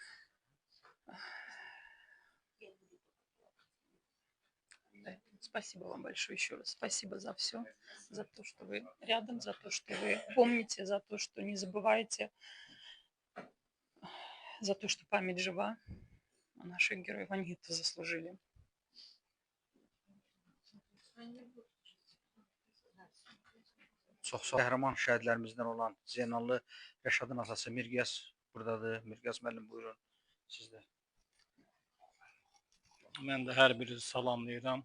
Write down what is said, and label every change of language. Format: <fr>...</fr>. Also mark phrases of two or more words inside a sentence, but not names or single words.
<ru>Да, спасибо вам большое еще раз. Спасибо за все, за то, что вы рядом, за то, что вы помните, за то, что не забываете, за то, что память жива. А наших героев, они это заслужили.</ru> <az>Çox sağ olun. Qəhrəman şəhidlərimizdən olan Zeynallı Rəşadın atası Mirqiyas buradadır. Mirqiyas müəllim, buyurun. Siz də. Mən də hər birinizi salamlayıram.</az>